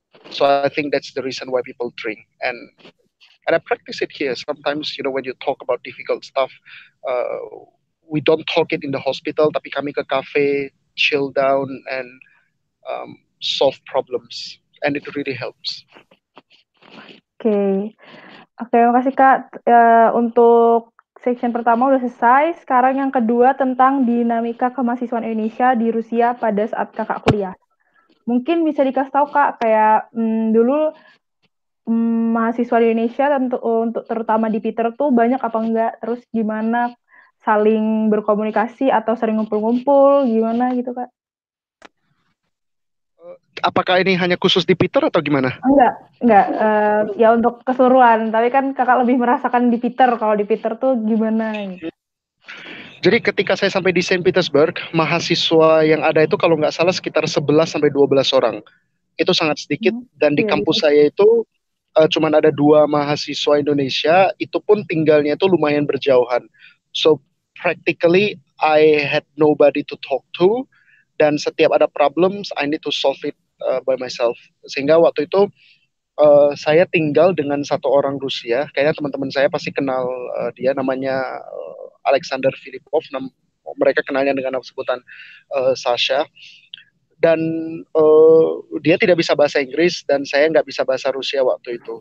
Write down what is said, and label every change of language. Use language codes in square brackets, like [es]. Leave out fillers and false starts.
[en] So I think that's the reason why people drink, and I practice it here. Sometimes, when you talk about difficult stuff, we don't talk it in the hospital, [id] tapi kami ke cafe, [en] chill down, and solve problems, and it really helps. [id] Oke, makasih Kak. Untuk section pertama udah selesai. Sekarang yang kedua tentang dinamika kemahasiswaan Indonesia di Rusia pada saat kakak kuliah. Mungkin bisa dikasih tahu Kak, kayak dulu mahasiswa di Indonesia untuk terutama di Peter tuh banyak apa enggak? Terus gimana saling berkomunikasi atau sering ngumpul-ngumpul, gimana gitu Kak? Apakah ini hanya khusus di Peter atau gimana? Enggak. Ya untuk keseluruhan. Tapi kan kakak lebih merasakan di Peter. Kalau di Peter tuh gimana? Jadi ketika saya sampai di Saint Petersburg, mahasiswa yang ada itu kalau nggak salah sekitar 11-12 orang. Itu sangat sedikit. Dan di kampus saya itu cuma ada 2 mahasiswa Indonesia. Itu pun tinggalnya itu lumayan berjauhan. [en] So practically I had nobody to talk to. [id] Dan setiap ada problems, [en] I need to solve it by myself. [id] Sehingga waktu itu saya tinggal dengan satu orang Rusia. Kayaknya teman-teman saya pasti kenal dia, namanya Alexander Filipov. Mereka kenalnya dengan nama sebutan Sasha. dan dia tidak bisa bahasa Inggris dan saya nggak bisa bahasa Rusia waktu itu.